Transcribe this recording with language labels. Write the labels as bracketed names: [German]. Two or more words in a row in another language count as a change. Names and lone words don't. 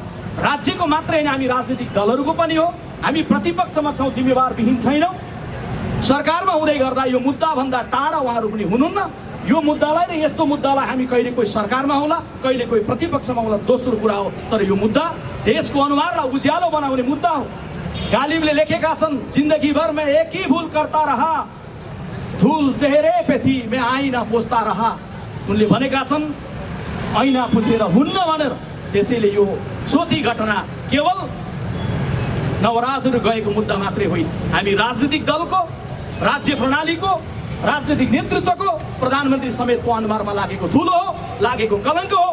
[Nepali] राज्यको मात्रै होइन, हामी राजनीतिक दलहरूको पनि हो। हामी प्रतिपक्षमा छौँ, जिम्मेवार विहीन छैनौँ। सरकारमा हुँदै गर्दा यो मुद्दाभन्दा टाढा उहाँहरू पनि हुनुहुन्न। यो मुद्दालाई र यस्तो मुद्दालाई हामी कहिले कोही सरकारमा होला, कहिले कोही प्रतिपक्षमा होला, दोस्रो कुरा हो। तर यो मुद्दा देशको अनुहारलाई उज्यालो बनाउने मुद्दा हो। गालिबले लेखेका छन्, [Urdu] زندگی بھر میں ایک ہی بھول کرتا رہا، دھول چہرے پہ تھی میں آئینہ پوستا رہا. [Nepali] उनले भनेका छन् ऐना पुछेर हुन्न भनेर। त्यसैले यो सोती घटना केवल नवराजहरू गएको मुद्दा मात्रै होइन, हामी राजनीतिक दलको, राज्य प्रणालीको, राजनीतिक नेतृत्वको, प्रधानमन्त्री समेतको अनुहारमा लागेको धुलो हो, लागेको कलङ्क हो।